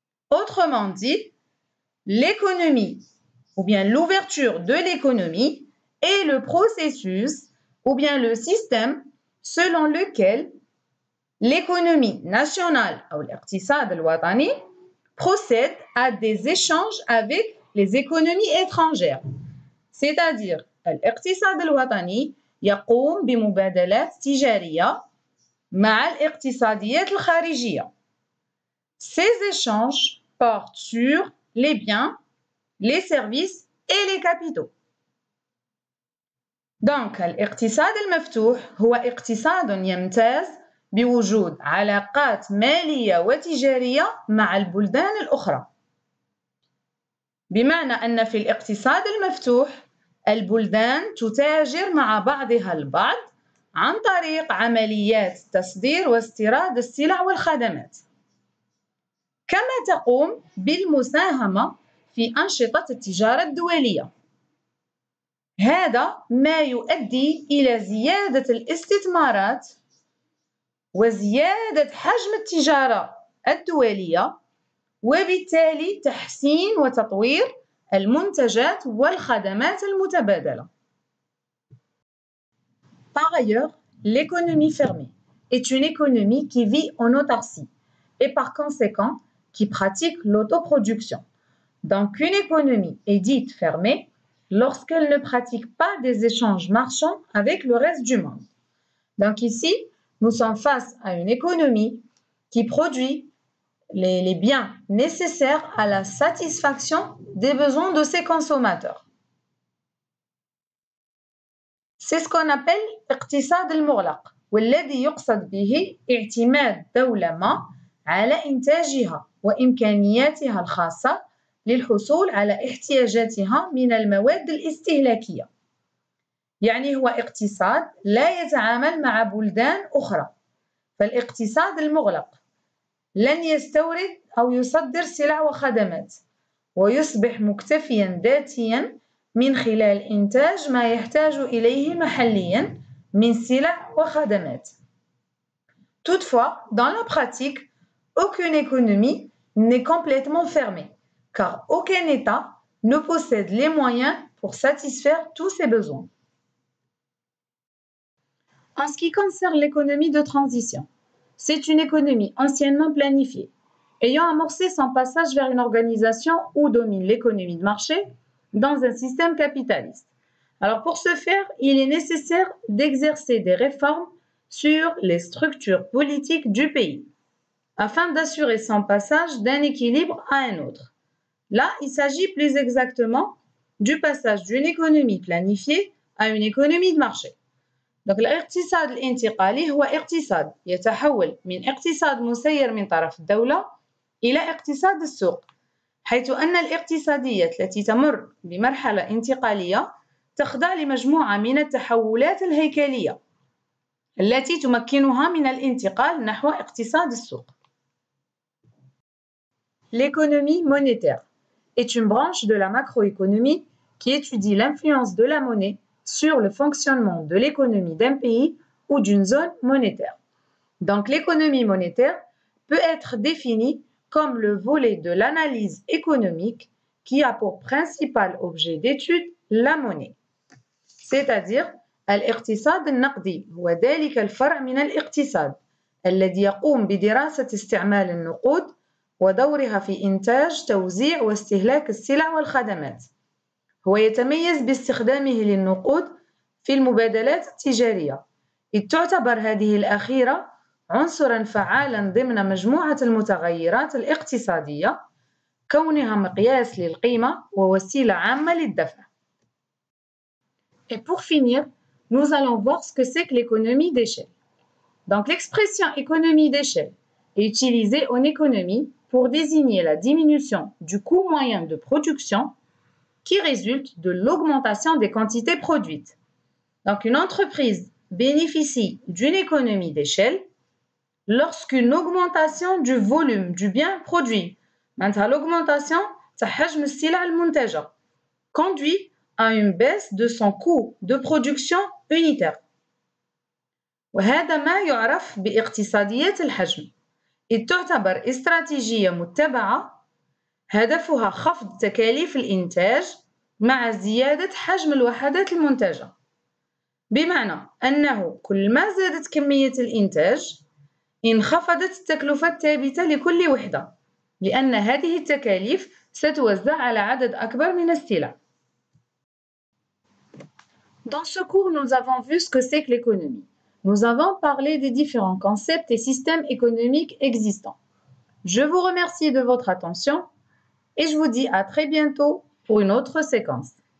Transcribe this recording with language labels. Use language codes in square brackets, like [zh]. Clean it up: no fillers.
[fr] Autrement dit, l'économie ou bien l'ouverture de l'économie est le processus ou bien le système selon lequel l'économie nationale ou [ar] l'iqtisad al-watani [fr] procède à des échanges avec les économies étrangères. C'est-à-dire, [ar] الاقتصاد الوطني يقوم بمبادلات تجارية مع الاقتصاديات الخارجية. [fr] Ces échanges portent sur les biens, les services et les capitaux. Donc, [ar] الاقتصاد المفتوح هو اقتصاد يمتاز بوجود علاقات مالية وتجارية مع البلدان الأخرى. بمعنى أن في الاقتصاد المفتوح البلدان تتاجر مع بعضها البعض عن طريق عمليات تصدير واستيراد السلع والخدمات، كما تقوم بالمساهمة في أنشطة التجارة الدولية. هذا ما يؤدي إلى زيادة الاستثمارات وزيادة حجم التجارة الدولية وبالتالي تحسين وتطوير المنتجات والخدمات المتبادلة. [fr] Par ailleurs, l'économie fermée est une économie qui vit en autarcie et par conséquent qui pratique l'autoproduction. Donc, une économie est dite fermée lorsqu'elle ne pratique pas des échanges marchands avec le reste du monde. Donc ici, nous sommes face à une économie qui produit les biens nécessaires à la satisfaction des besoins de ses consommateurs. C'est ce qu'on appelle [ar] الاقتصاد المغلق والذي يقصد به اعتماد دولة ما على إنتاجها وإمكانياتها الخاصة للحصول على احتياجاتها من المواد الاستهلاكية. يعني هو اقتصاد لا يتعامل مع بلدان أخرى، فالاقتصاد المغلق لن يستورد أو يصدر سلع وخدمات، ويصبح مكتفيا ذاتيا من خلال إنتاج ما يحتاج إليه محليا من سلع وخدمات. [fr] Toutefois, dans la pratique, aucune économie n'est complètement fermée, car aucun État ne possède les moyens pour satisfaire tous ses besoins. En ce qui concerne l'économie de transition, c'est une économie anciennement planifiée, ayant amorcé son passage vers une organisation où domine l'économie de marché dans un système capitaliste. Alors pour ce faire, il est nécessaire d'exercer des réformes sur les structures politiques du pays, afin d'assurer son passage d'un équilibre à un autre. Là, il s'agit plus exactement du passage d'une économie planifiée à une économie de marché. Donc, [ar] الاقتصاد الانتقالي هو اقتصاد يتحول من اقتصاد مسير من طرف الدولة إلى اقتصاد السوق، حيث أن الاقتصادية التي تمر بمرحلة انتقالية تخضع لمجموعة من التحولات الهيكلية التي تمكنها من الانتقال نحو اقتصاد السوق. [fr] L'économie monétaire est une branche de la macroéconomie qui étudie l'influence de la monnaie sur le fonctionnement de l'économie d'un pays ou d'une zone monétaire. Donc l'économie monétaire peut être définie comme le volet de l'analyse économique qui a pour principal objet d'étude la monnaie. C'est-à-dire [ar] الاقتصاد النقدي هو ذلك الفرع من الاقتصاد الذي يقوم بدراسة استعمال النقود ودورها في إنتاج، توزيع واستهلاك السلع والخدمات. هو يتميز باستخدامه للنقود في المبادلات التجارية، إذ تعتبر هذه الأخيرة عنصراً فعالاً ضمن مجموعة المتغيرات الاقتصادية، كونها مقياس للقيمة ووسيلة عامة للدفع. [fr] Et pour finir, nous allons voir ce que c'est que l'économie d'échelle. Donc l'expression économie d'échelle est utilisée en économie pour désigner la diminution du coût moyen de production qui résulte de l'augmentation des quantités produites. Donc une entreprise bénéficie d'une économie d'échelle lorsqu'une augmentation du volume du bien produit, l'augmentation de [ar] حجم السلع المنتجة, [fr] conduit à une baisse de son coût de production unitaire. [ar] وهذا ما يعرف باقتصادية الحجم. إذ تعتبر استراتيجية متبعة هدفها خفض تكاليف الإنتاج مع زيادة حجم الوحدات المنتجة. بمعنى أنه كل ما زادت كمية الإنتاج انخفضت التكلفة الثابتة لكل وحدة، لأن هذه التكاليف ستوزع على عدد أكبر من السلع. [fr] Dans ce cours, nous avons vu ce que c'est que l'économie. Nous avons parlé des différents concepts et systèmes économiques existants. Je vous remercie de votre attention et je vous dis à très bientôt pour une autre séquence.